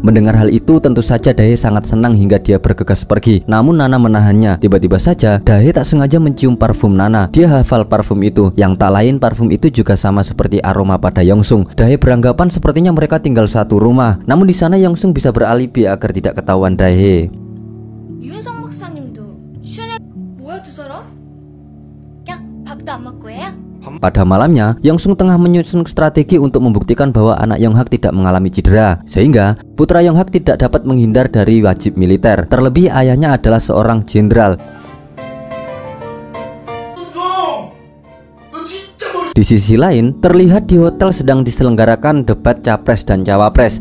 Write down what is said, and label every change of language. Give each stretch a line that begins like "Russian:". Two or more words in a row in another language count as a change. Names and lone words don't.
Indonesian: Mendengar hal itu tentu saja Dae sangat senang hingga dia bergegas pergi. Namun Nana menahannya. Tiba-tiba saja Dae tak sengaja mencium parfum Nana. Dia hafal parfum itu. Yang tak lain parfum itu juga sama seperti aroma pada Yongsung. Dae beranggapan sepertinya mereka tinggal satu rumah. Namun di sana Yongsung bisa beralibi agar tidak ketahuan Dae.
Korean: 윤성 박사님도 슈네 뭐야 두 사람? 그냥 밥도 안 먹고 해요?
Indonesian: Pada malamnya, Yongsung tengah menyusun strategi untuk membuktikan bahwa anak Yonghak tidak mengalami cedera, sehingga putra Yonghak tidak dapat menghindar dari wajib militer. Terlebih ayahnya adalah seorang jenderal. Di sisi lain, terlihat di hotel sedang diselenggarakan debat capres dan cawapres.